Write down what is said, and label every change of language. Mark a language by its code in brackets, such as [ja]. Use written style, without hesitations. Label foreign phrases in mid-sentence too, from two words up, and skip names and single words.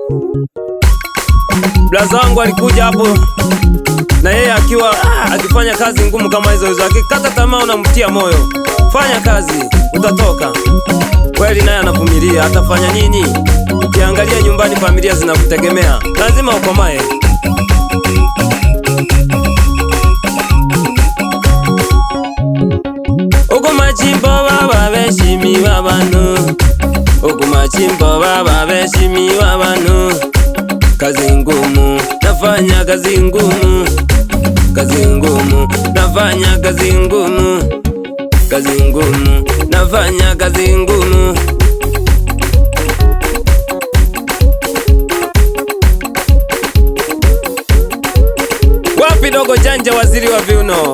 [sw] Blaza wangu alikuja hapo na yeye akiwa akifanya kazi ngumu kama hizo, akikata tamaa unamtia moyo. Fanya kazi utatoka. Kweli naye anavumilia, atafanya nini? Ukiangalia nyumbani familia zinakutegemea, lazima ukomae. Ogumachimbo baba beshimiwa bano, ogumachimbo baba beshimiwa bano. Kazi ngumu, nafanya kazi ngumu, kazi ngumu, nafanya kazi ngumu. kazi ngumu, nafanya kazi ngumu. Wapi dogo janja, waziri wa viuno?